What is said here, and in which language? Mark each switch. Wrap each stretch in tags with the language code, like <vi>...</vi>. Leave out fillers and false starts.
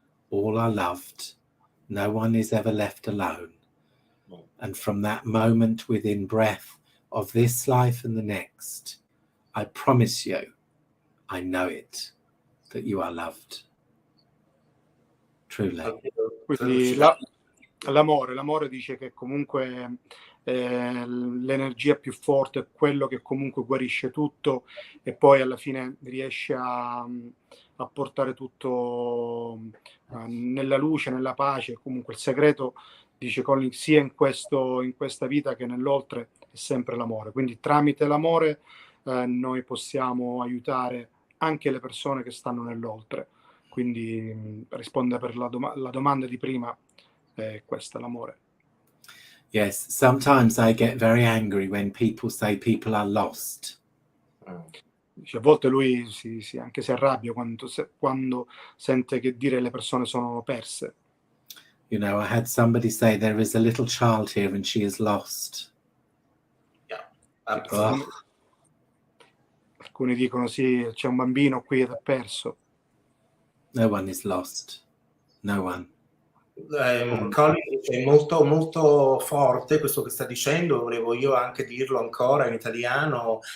<en>All are loved. No one is ever left alone. And from that moment within breath of this life and the next, I promise you, I know it, that you are loved. Truly.</en> <it>Quindi l'amore dice che comunque l'energia più forte è quello che comunque guarisce tutto e poi alla fine riesce a portare tutto nella luce, nella pace. Comunque il segreto, dice Colin, sia in questa vita che nell'oltre è sempre l'amore. Quindi tramite l'amore noi possiamo aiutare anche le persone che stanno nell'oltre. Quindi risponde per la domanda di prima, è questa, l'amore.</it> <en>Yes, sometimes I get very angry when people say people are lost.</en> <it>Dice, a volte lui anche si arrabbia quando sente che dire le persone sono perse.</it> <en>You know, I had somebody say there is a little child here and she is lost. Yeah,</en> <it>Alcuni dicono sì, c'è un bambino qui ed è perso.</it> <en>No one is lost. No one.</en> <it>Colin è molto molto forte questo che sta dicendo, volevo io anche dirlo ancora in italiano.</it>